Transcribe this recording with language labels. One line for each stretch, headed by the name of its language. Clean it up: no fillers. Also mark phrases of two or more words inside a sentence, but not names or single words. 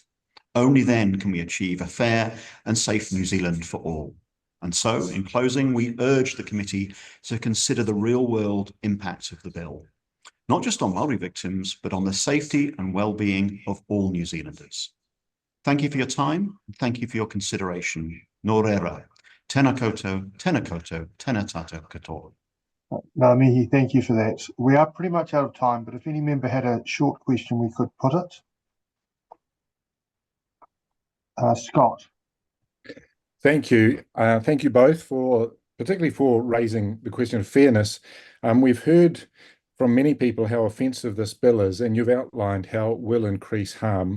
English: Only then can we achieve a fair and safe New Zealand for all. And so, in closing, we urge the committee to consider the real-world impacts of the bill, not just on Māori victims, but on the safety and well-being of all New Zealanders. Thank you for your time, and thank you for your consideration.
Māori: Nō reira, tēnā koutou, tēnā tātou katoa.
English: No, Mihi, thank you for that. We are pretty much out of time, but if any member had a short question, we could put it. Scott. Thank you. Thank you both particularly for raising the question of fairness. We've heard from many people how offensive this bill is, and you've outlined how it will increase harm.